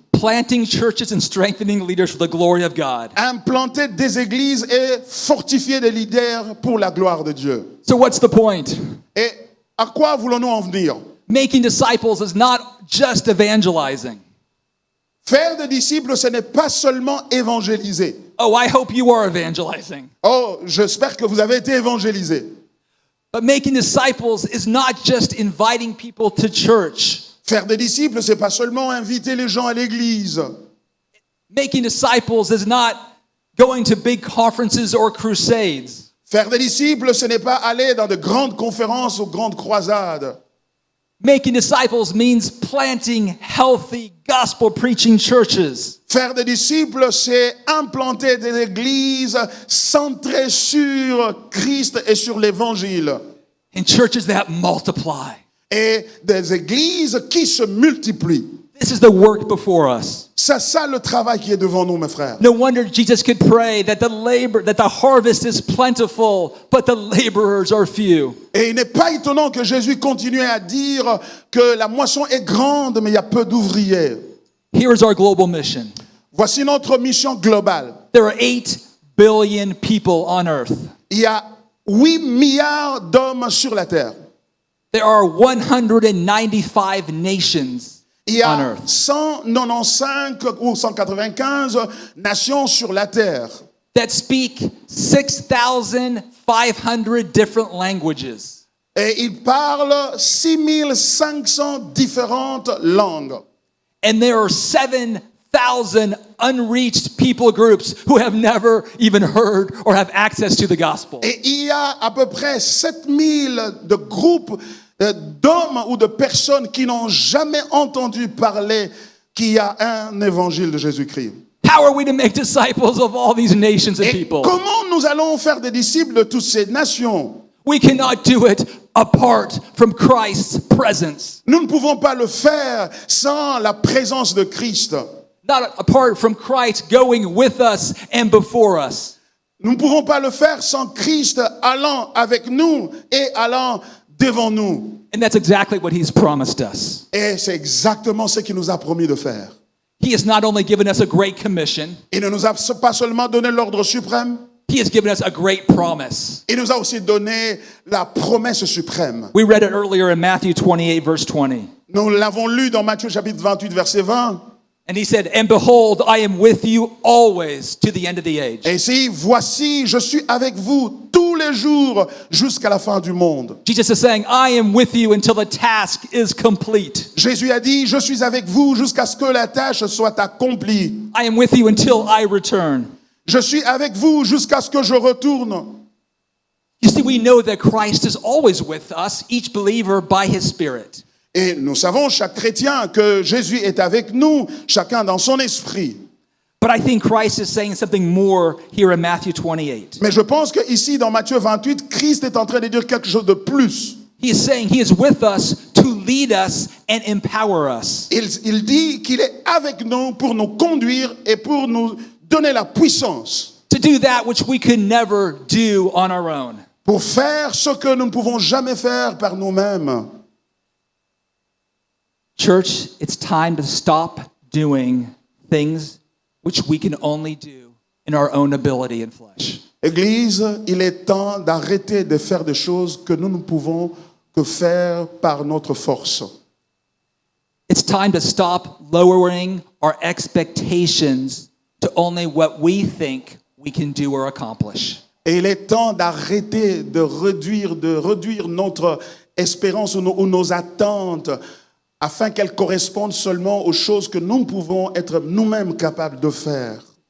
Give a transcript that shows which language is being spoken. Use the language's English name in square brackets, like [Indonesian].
[English] Planting churches and strengthening leaders for the glory of God. [French] Implanter des églises et fortifier des leaders pour la gloire de Dieu. [English] So what's the point? [French] Et à quoi voulons-nous en venir? [English] Making disciples is not just evangelizing. [French] Faire des disciples, ce n'est pas seulement évangéliser. [English] Oh, I hope you are evangelizing. [French] Oh, j'espère que vous avez été évangélisés. [English] But making disciples is not just inviting people to church. [French] Faire des disciples, c'est pas seulement inviter les gens à l'église. [English] Making disciples is not going to big conferences or crusades. [French] Faire des disciples, ce n'est pas aller dans de grandes conférences ou grandes croisades. [English] Making disciples means planting healthy gospel preaching churches. [French] Faire des disciples, c'est implanter des églises centrées sur Christ et sur l'Évangile. [English] And churches that multiply. [French] Et des églises qui se multiplient. [English] This is the work before us. [French] C'est ça le travail qui est devant nous, mes frères. [English] No wonder Jesus could pray that the harvest is plentiful, but the laborers are few. [French] Et il n'est pas étonnant que Jésus continue à dire que la moisson est grande, mais il y a peu d'ouvriers. [English] Here is our global mission. [French] Voici notre mission globale. [English] There are 8 billion people on earth. [French] Il y a 8 milliards d'hommes sur la terre. [English] There are 195 nations [French] Il y [English] on [French] a [English] earth. [French] 195 ou 195 nations sur la terre [English] That speak 6,500 different languages. [French] et ils parlent 6500 différentes langues. [English] And there are 7,000 unreached people groups who have never even heard or have access to the gospel. [French] Et il y a à peu près 7000 de groupes d'hommes ou de personnes qui n'ont jamais entendu parler qu'il y a un évangile de Jésus-Christ. [English] How are we to make disciples of all these nations and [French] Et [English] people? [French] comment nous allons faire des disciples de toutes ces nations? [English] We cannot do it apart from Christ's presence. [French] Nous ne pouvons pas le faire sans la présence de Christ. [English] Not apart from Christ going with us and before us. [French] Nous ne pouvons pas le faire sans Christ allant avec nous et allant devant nous. [English] And that's exactly what he's promised us. [French] Et c'est exactement ce qu'il nous a promis de faire. [English] He has not only given us a great commission, [French] Il ne nous a pas seulement donné l'ordre suprême, [English] he has given us a great promise. [French] il nous a aussi donné la promesse suprême. [English] We read it earlier in Matthew 28, verse 20. [French] Nous l'avons lu dans Matthieu chapitre 28, verset 20. [English] And he said, "And behold, I am with you always to the end of the age." [French] Et ici, voici, je suis avec vous tous les jours jusqu'à la fin du monde. [English] Jesus is saying, I am with you until the task is complete. [French] Jésus a dit, je suis avec vous jusqu'à ce que la tâche soit accomplie. [English] I am with you until I return. [French] Je suis avec vous jusqu'à ce que je retourne. [English] You see, we know that Christ is always with us, each believer, by his Spirit. [French] Et nous savons, chaque chrétien, que Jésus est avec nous, chacun dans son esprit. [English] But I think Christ is saying something more here in Matthew 28. [French] Mais je pense qu'ici, dans Matthieu 28, Christ est en train de dire quelque chose de plus. [English] He is saying he is with us to lead us and empower us. [French] Il dit qu'il est avec nous pour nous conduire et pour nous donner la puissance. [English] To do that which we could never do on our own. [French] Pour faire ce que nous ne pouvons jamais faire par nous-mêmes. [English] Church, it's time to stop doing things which we can only do in our own ability and flesh. [French] Église, il est temps d'arrêter de faire des choses que nous ne pouvons que faire par notre force. [English] It's time to stop lowering our expectations to only what we think we can do or accomplish. [French] Et il est temps d'arrêter de réduire notre espérance ou nos attentes afin qu'elles correspondent seulement aux choses que nous pouvons être nous-mêmes capables de faire.